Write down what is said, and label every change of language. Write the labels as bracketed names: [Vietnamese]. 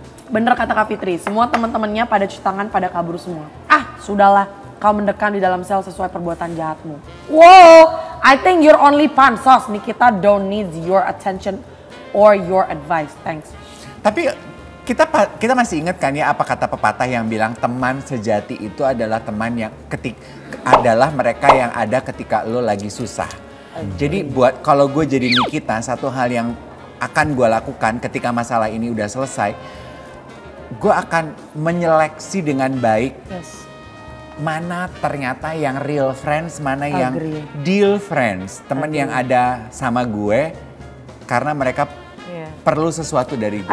[Indonesian] Bener kata Kak Fitri, semua teman-temannya pada cuci tangan, pada kabur semua. Ah, sudahlah. kau mendekam di dalam sel sesuai perbuatan jahatmu. [English] Wow, I think you're only pansos. Nikita don't need your attention or your advice. Thanks. [Indonesian] Tapi kita masih ingat kan ya apa kata pepatah yang bilang teman sejati itu adalah teman yang adalah mereka yang ada ketika lo lagi susah. Jadi buat kalau gue jadi Nikita, satu hal yang akan gue lakukan ketika masalah ini udah selesai, gue akan menyeleksi dengan baik mana ternyata yang real friends, mana yang deal friends, teman yang ada sama gue karena mereka perlu sesuatu dari gue.